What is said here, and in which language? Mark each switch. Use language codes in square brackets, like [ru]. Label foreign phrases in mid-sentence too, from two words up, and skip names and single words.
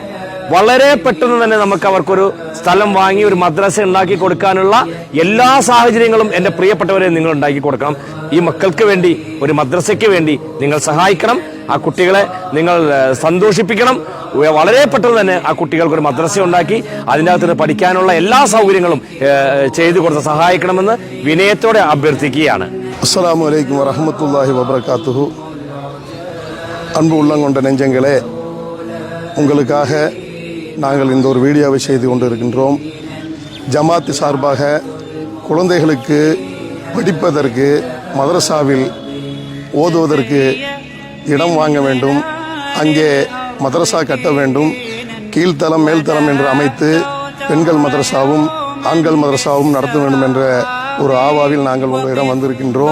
[ml] വളരെ പെട്ടെന്ന് തന്നെ നമുക്ക് അവർക്കൊരു സ്ഥലം വാങ്ങി ഒരു മദ്രസ ഉണ്ടാക്കി കൊടുക്കാനുള്ള എല്ലാ സാഹചര്യങ്ങളും എന്റെ പ്രിയപ്പെട്ടവരെ നിങ്ങൾ ഉണ്ടാക്കി കൊടുക്കണം. ഈ മക്കൾക്ക് വേണ്ടി, ഒരു മദ്രസയ്ക്ക് വേണ്ടി നിങ്ങൾ സഹായിക്കണം. ആ കുട്ടികളെ നിങ്ങൾ സന്തോഷിപ്പിക്കണം. വളരെ പെട്ടെന്ന് തന്നെ ആ കുട്ടികൾക്ക് ഒരു മദ്രസ ഉണ്ടാക്കി അതിൻ്റെ അകത്ത് പഠിക്കാനുള്ള എല്ലാ സൗകര്യങ്ങളും ചെയ്തു കൊടുത്ത് സഹായിക്കണമെന്ന് വിനയത്തോടെ അഭ്യർത്ഥിക്കുകയാണ്. [ar] السلام عليكم ورحمة الله وبركاته. [ta] அன்பு உள்ளங்கொண்ட நெஞ்சங்களே, உங்களுக்காக நாங்கள் இந்த ஒரு வீடியோவை செய்து கொண்டிருக்கின்றோம். ஜமாத்து சார்பாக குழந்தைகளுக்கு படிப்பதற்கு, மதரசாவில் ஓதுவதற்கு இடம் வாங்க வேண்டும், அங்கே மதரசா கட்ட வேண்டும், கீழ்த்தளம் மேல்தளம் என்று அமைத்து பெண்கள் மதரசாவும் ஆண்கள் மதரசாவும் நடத்த வேண்டும் என்ற ஒரு ஆவாவில் நாங்கள் உங்களிடம் வந்திருக்கின்றோம்.